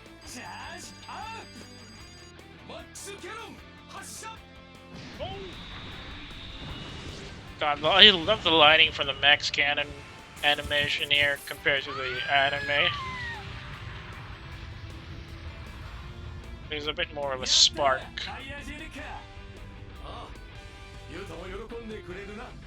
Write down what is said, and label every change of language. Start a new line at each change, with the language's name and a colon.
Japanese: チャージアップマックスキャノン発射
English: God, I love the lighting from the Max Cannon animation here compared to the anime. There's a bit more of a spark.
Japanese: タイヤジェルかああユウタも喜んでくれるな